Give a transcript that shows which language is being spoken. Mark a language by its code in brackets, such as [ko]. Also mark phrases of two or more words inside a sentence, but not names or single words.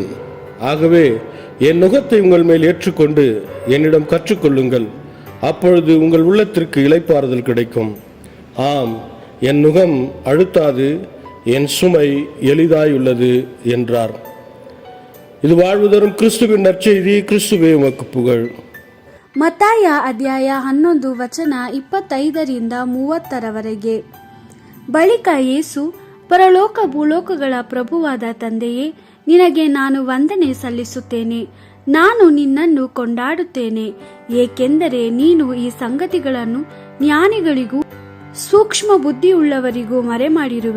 [ta] ஆகவே என் நுகத்தை உங்கள் மேல் ஏற்றுக்கொண்டு என்னிடம் கற்றுக்கொள்ளுங்கள். அப்பொழுது உங்கள் உள்ளத்திற்கு இளைப்பாறுதல் கிடைக்கும். ஆம், என் நுகம் அழுத்தாது, என் சுமை எளிதாயுள்ளது என்றார். இது வாழ்வு தரும் கிறிஸ்துவின் நற்செய்தி. கிறிஸ்துவே உமக்கு புகழ். [kn] ಮತ್ತಾಯ ಅಧ್ಯಾಯ 11 ವಚನ 25-30. ಬಳಿಕ ಯೇಸು, ಪರಲೋಕ ಭೂಲೋಕಗಳ ಪ್ರಭುವಾದ ತಂದೆಯೇ, ನಿನಗೆ ನಾನು ವಂದನೆ ಸಲ್ಲಿಸುತ್ತೇನೆ. ನಾನು ನಿನ್ನನ್ನು ಕೊಂಡಾಡುತ್ತೇನೆ, ಏಕೆಂದರೆ ನೀನು ಈ ಸಂಗತಿಗಳನ್ನು ಜ್ಞಾನಿಗಳಿಗೂ ಸೂಕ್ಷ್ಮ ಬುದ್ಧಿಯುಳ್ಳವರಿಗೂ ಮರೆಮಾಡಿರುವೆ.